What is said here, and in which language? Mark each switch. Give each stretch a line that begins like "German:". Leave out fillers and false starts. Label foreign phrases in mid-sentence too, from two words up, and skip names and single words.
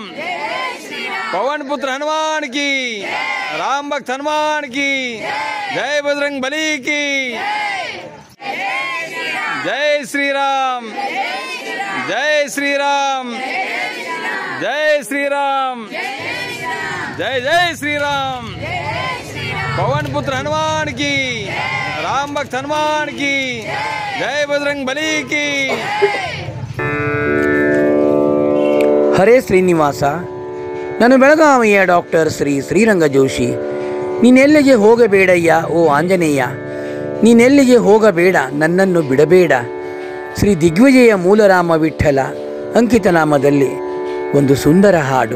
Hindi: पवन पुत्र हनुमान की, राम भक्त हनुमान की, जय बजरंग बली की, जय श्री राम, जय श्री राम, जय श्री राम, जय जय श्री राम। पवन पुत्र हनुमान की, राम भक्त हनुमान की, जय बजरंग बली की।
Kannada: ಹರೇ ಶ್ರೀನಿವಾಸ, ನಾನು ಬೆಳಗಾವಿಯ ಡಾಕ್ಟರ್ ಶ್ರೀರಂಗ ಜೋಶಿ. ನೀನೆಲ್ಲಿಗೆ ಹೋಗಬೇಡಯ್ಯ ಓ ಆಂಜನೇಯ, ನೀನೆಲ್ಲಿಗೆ ಹೋಗಬೇಡ ನನ್ನನ್ನು ಬಿಡಬೇಡ. ಶ್ರೀ ದಿಗ್ವಿಜಯ ಮೂಲರಾಮ ವಿಠಲ ಅಂಕಿತನಾಮದಲ್ಲಿ ಒಂದು ಸುಂದರ ಹಾಡು.